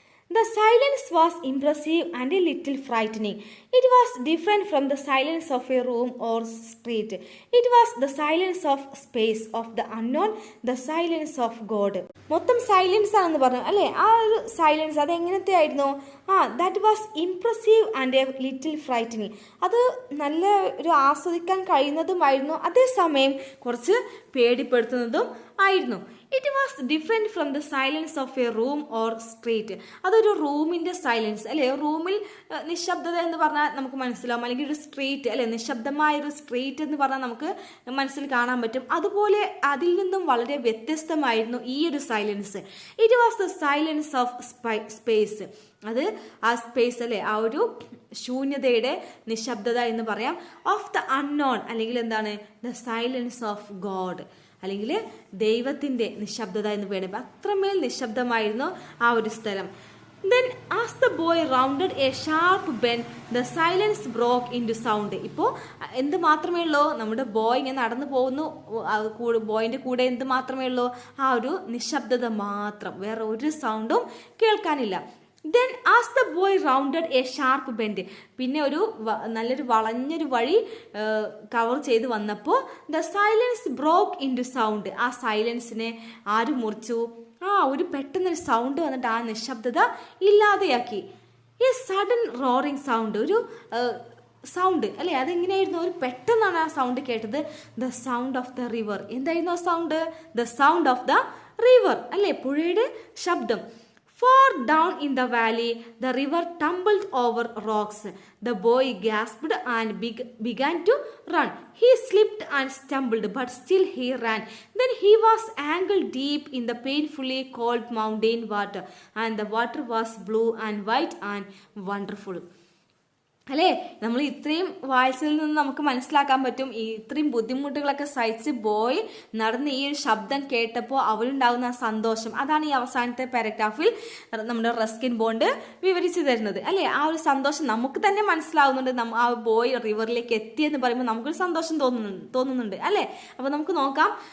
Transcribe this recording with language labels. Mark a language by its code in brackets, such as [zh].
[en] The silence was impressive and a little frightening. It was different from the silence of a room or street. It was the silence of space, of the unknown, the silence of God. [ml] മൊത്തം silence ആണെന്ന് പറഞ്ഞു അല്ലേ. ആ ഒരു silence അത് എങ്ങനത്തെ ആയിരുന്നു? [en] That was impressive and a little frightening. [ml] അത് നല്ല ഒരു ആസ്വദിക്കാൻ കഴിയുന്നതുമായിരുന്നു, അതേസമയം കുറച്ച് പേടിപ്പെടുത്തുന്നതും ആയിരുന്നു. [en] It was different from the silence of a room or street. [ml] അതൊരു റൂമിൻ്റെ സൈലൻസ് അല്ലേ. റൂമിൽ നിശബ്ദത എന്ന് പറഞ്ഞാൽ നമുക്ക് മനസ്സിലാവും, അല്ലെങ്കിൽ ഒരു സ്ട്രീറ്റ് അല്ലെ, നിശബ്ദമായൊരു സ്ട്രീറ്റ് എന്ന് പറഞ്ഞാൽ നമുക്ക് മനസ്സിൽ കാണാൻ പറ്റും. അതുപോലെ അതിൽ നിന്നും വളരെ വ്യത്യസ്തമായിരുന്നു ഈ ഒരു silence. [en] It was the silence of space. [ml] അത് ആ സ്പേസ് അല്ലേ, ആ ഒരു ശൂന്യതയുടെ നിശബ്ദത എന്ന് പറയാം. [en] of the unknown, [ml] അല്ലെങ്കിൽ എന്താണ്, [en] the silence of God, [ml] അല്ലെങ്കിൽ ദൈവത്തിൻ്റെ നിശബ്ദത എന്ന് വേണം. അത്രമേൽ നിശബ്ദമായിരുന്നു ആ ഒരു സ്ഥലം. [en] Then as the boy rounded a sharp bend, the silence broke into sound. [ml] ഇപ്പോൾ എന്ത് മാത്രമേ ഉള്ളൂ, നമ്മുടെ ബോയ് ഇങ്ങനെ നടന്നു പോകുന്നു, ബോയിൻ്റെ കൂടെ എന്ത് മാത്രമേ ഉള്ളൂ, ആ ഒരു നിശബ്ദത മാത്രം, വേറെ ഒരു സൗണ്ടും കേൾക്കാനില്ല. [en] Then as the boy rounded a sharp bend, [ml] പിന്നെ ഒരു നല്ലൊരു വളഞ്ഞൊരു വഴി കവർ ചെയ്ത് വന്നപ്പോൾ [en] the silence broke into sound. [ml] ആ സൈലൻസിനെ ആര് മുറിച്ചു? ഒരു പെട്ടെന്നൊരു സൗണ്ട് വന്നിട്ട് ആ നിശബ്ദത ഇല്ലാതെയാക്കി. ഈ സഡൻ റോറിങ് സൗണ്ട്, ഒരു സൗണ്ട് അല്ലേ, അതെങ്ങനെയായിരുന്നു? ഒരു പെട്ടെന്നാണ് ആ സൗണ്ട് കേട്ടത്. [en] The sound of the river. [ml] എന്തായിരുന്നു ആ sound? [en] the sound of the river [ml] അല്ലേ, പുഴയുടെ ശബ്ദം. [en] Far down in the valley, the river tumbled over rocks. The boy gasped and began to run. He slipped and stumbled, but still he ran. Then he was ankle deep in the painfully cold mountain water, and the water was blue and white and wonderful. [ml] അല്ലേ, നമ്മൾ ഇത്രയും വായിച്ചതിൽ നിന്ന് നമുക്ക് മനസ്സിലാക്കാൻ പറ്റും, ഇത്രയും ബുദ്ധിമുട്ടുകളൊക്കെ സഹിച്ച് ബോയ് നടന്ന് ഈ ഒരു ശബ്ദം കേട്ടപ്പോൾ അവരുണ്ടാകുന്ന സന്തോഷം. അതാണ് ഈ അവസാനത്തെ പാരഗ്രാഫിൽ നമ്മുടെ റസ്കിൻ ബോണ്ട് വിവരിച്ചു തരുന്നത് അല്ലേ. ആ ഒരു സന്തോഷം നമുക്ക് തന്നെ മനസ്സിലാവുന്നുണ്ട്. ആ ബോയ് റിവറിലേക്ക് എത്തിയെന്ന് പറയുമ്പോൾ നമുക്കൊരു സന്തോഷം തോന്നുന്നുണ്ട് അല്ലേ. അപ്പോൾ നമുക്ക് നോക്കാം.